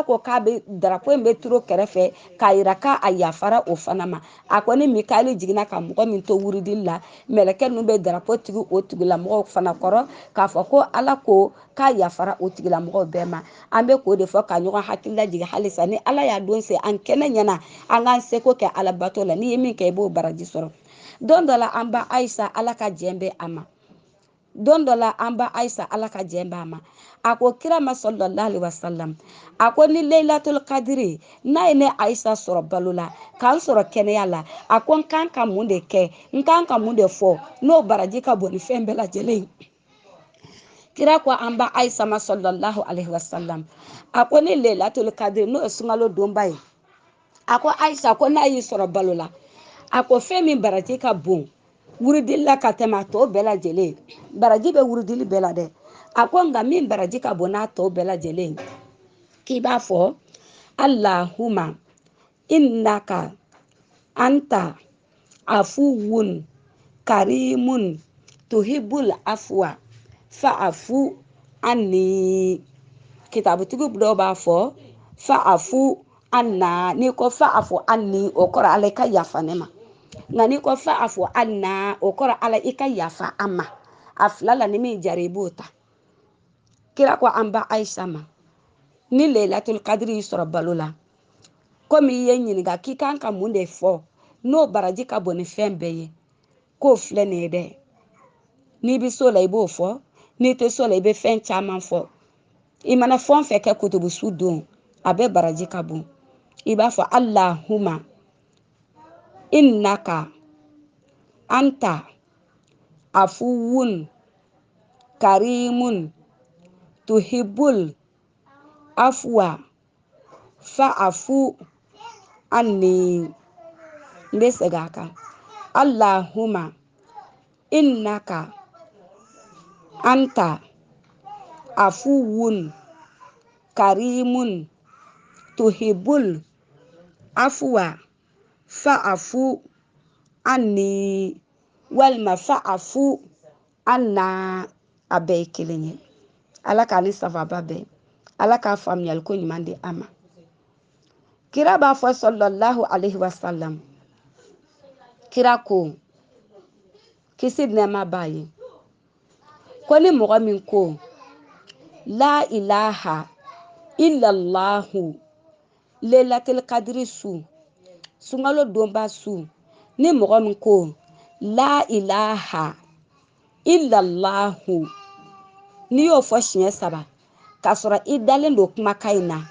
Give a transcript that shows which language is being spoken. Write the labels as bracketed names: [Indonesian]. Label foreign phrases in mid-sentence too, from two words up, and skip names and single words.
[Bambara] ko k'a bɛ darapo in bɛ turu kɛrɛfɛ k'a yira k'a yafara o fana ma a ko ni Mikaeli jiginna ka mɔgɔ min to wuridili la mɛlɛkɛ ninnu bɛ darapo tigi o tigilamɔgɔw fana kɔrɔ k'a fɔ ko ala ko k'a yafara o tigilamɔgɔw bɛɛ ma an bɛ k'o de fɔ ka ɲɔgɔn hakili lajigin halisa ni ala y'a don se an kɛnɛ ɲɛna an k'an seko kɛ ala bato la n'i ye min kɛ i b'o baraji sɔrɔ don dɔ la an ba Ayisa ala ka jɛn bɛ a ma a ko kira ma [Arabic] صلى الله عليه وسلم [Bambara] a ko ni Laylatul Qadri n'a ye ne Ayisa sɔrɔ balo la k'an sɔrɔ kɛnɛya la a ko n kan ka mun de kɛ n kan ka mun de fɔ n'o baraji ka bon ni fɛn bɛɛ lajɛlen kira ko an ba Ayisa ma [Arabic] صلى الله عليه وسلم [Bambara] a ko ni Laylatul Qadri n'o ye sunkalo donba ye a ko Ayisa ko n'a y'i sɔrɔ balo la a ko fɛn min baraji ka bon wuridili la ka tɛmɛ a tɔ bɛɛ lajɛlen baraji bɛ wuridili bɛɛ la dɛ a ko nka min baraji ka bon n'a tɔ bɛɛ lajɛlen k'i b'a fɔ [Arabic] اللهم إنك أنت عفو كريم تحب العفو فاعف عني [Bambara] kitabutigi dɔw b'a fɔ [Arabic] فاعف عنا [Bambara] n'i ko [Arabic] فاعف عني [Bambara] o kɔrɔ ala ka yafa ne ma nka n'i ko [Arabic] فاعف عنا [Bambara] o kɔrɔ ala i ka yafa an ma a fila la ni min jara i b'o ta kira ko an ba Ayisa ma ni Laylatul Qadri y'i sɔrɔ balo la komi i ye ɲininka k'i kan ka mun de fɔ n'o baraji ka bon ni fɛn bɛɛ ye k'o filɛ nin ye dɛ n'i bɛ so la i b'o fɔ n'i tɛ so la i bɛ fɛn caman fɔ i mana fɛn o fɛn kɛ kutubusu don a bɛ baraji ka bon i b'a fɔ Allahumma [Arabic] إنك أنت عفو كريم تحب العفو فاعف عني [Bambara] n bɛ segin a kan [Arabic] اللهم إنك أنت عفو كريم تحب العفو فاعف عني [Bambara] walima [Arabic] فاعف عنا [Bambara] a bɛɛ ye kelen ye ala k'ale safaba bɛɛ ala k'a faamuyali ko ɲuman di a ma kira b'a fɔ [Arabic] صلى الله عليه وسلم [Bambara] kira ko kisi nɛɛma b'a ye ko ni mɔgɔ min ko [Arabic] لا إله إلا الله [Bambara] Laylatul Qadri su sunkalo donba su ni mɔgɔ min ko [Arabic] لا إله إلا الله [Bambara] n'i y'o fɔ siɲɛ 3 k'a sɔrɔ i dalen don kumakan in na